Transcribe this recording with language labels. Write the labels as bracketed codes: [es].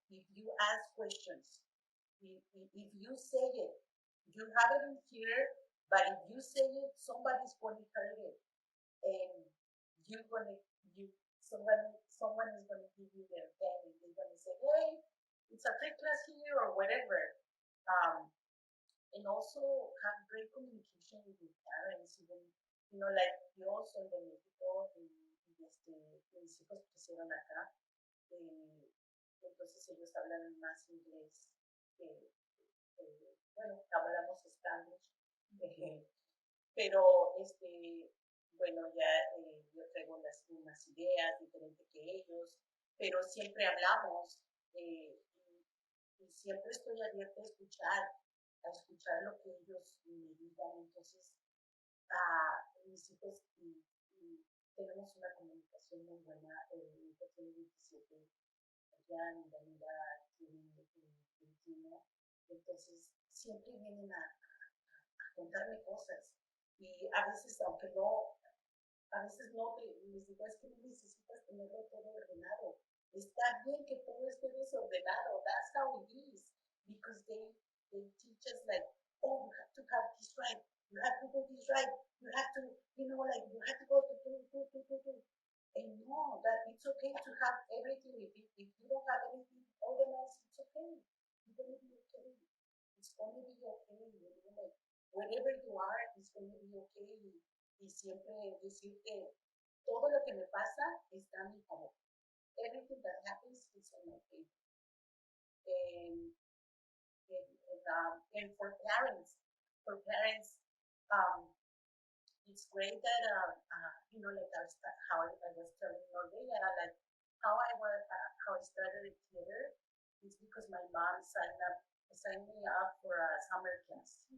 [en] If you ask questions, if you say it, you have it in here, but if you say it, somebody's going to hear it. And you're going to, you, someone is going to give you their pen and they're going to say, hey, it's a free class here or whatever. Um, and also have great communication with your parents, even, like [es] yo soy de México y mis hijos crecieron acá, entonces ellos hablan más inglés que, bueno, hablamos Spanish, eh, pero bueno, ya yo traigo las mismas ideas, diferente que ellos, pero siempre hablamos y siempre estoy abierta a escuchar lo que ellos me digan. Entonces, mis hijos y tenemos una comunicación muy buena. Mi hijo tiene 27, ya mi Daniela tiene 21. Entonces, siempre vienen a contarme cosas. Y a veces, aunque no, a veces no, les digo, es que no necesitas tenerlo todo ordenado. Está bien que todo esté desordenado. [en] That's how it is. Because they teach us like, oh, you have to have this right. You have to do this right. You have to, like you have to go to do. And no, that it's okay to have everything. If you don't have anything organized, it's okay. You're gonna be okay. It's gonna be okay. Like wherever you are, it's gonna be okay. [es] Y siempre decirte todo lo que me pasa está a mi favor. [en] Everything that happens is on my favor. And, and for parents, um, it's great that like how I was telling Norbella, like how I started theater is because my mom signed me up for a summer class.